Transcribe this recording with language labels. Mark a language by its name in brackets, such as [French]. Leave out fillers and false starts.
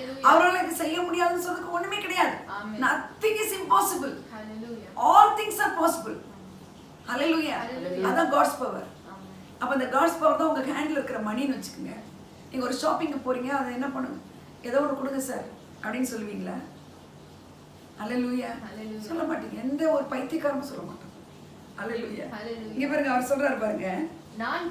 [Tamil] அவரால இது செய்ய முடியாதுன்னு சொல்றதுக்கு ஒண்ணுமே கிடையாது. [English] Nothing is impossible. All things are possible. [Tamil] அல்லேலூயா. அதான் [English] God's power. [Tamil] அப்ப அந்த [English] God's power [Tamil] தான் உங்க ஹேண்ட்ல இருக்கிற மணின்னு வச்சுக்கோங்க. நீங்க ஒரு ஷாப்பிங்க்கு போறீங்க, அதை என்ன பண்ணுங்க? ஏதோ ஒன்று கொடுங்க சார் அப்படின்னு சொல்லுவீங்களா? அல்லேலூயா. சொல்ல மாட்டீங்க. எந்த ஒரு பைத்தியக்காரமும் சொல்ல மாட்டாங்க. அல்லேலூயா. இங்க பாருங்க, அவர் சொல்றாரு பாருங்க, நான்